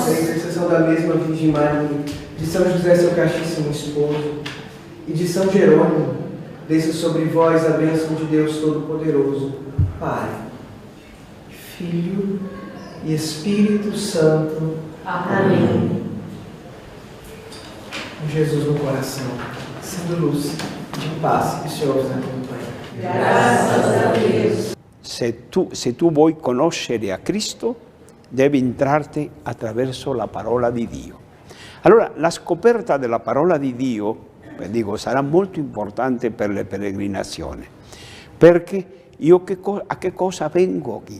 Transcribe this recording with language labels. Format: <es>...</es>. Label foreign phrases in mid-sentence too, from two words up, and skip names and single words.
<pt>A intercessão da mesma Virgem Maria, de São José, seu castíssimo esposo, e de São Jerônimo, desça sobre vós a bênção de Deus Todo-Poderoso, Pai, Filho e Espírito Santo. Amém. Jesus no coração, sendo luz, de paz, que o Senhor vos acompanhe. Graças a Deus.</pt> <it>Se tu vuoi conoscere a Cristo, devi entrarti attraverso la parola di Dio. Allora, la scoperta della parola di Dio, dico, sarà molto importante per le peregrinazioni, perché io a che cosa vengo qui?</it>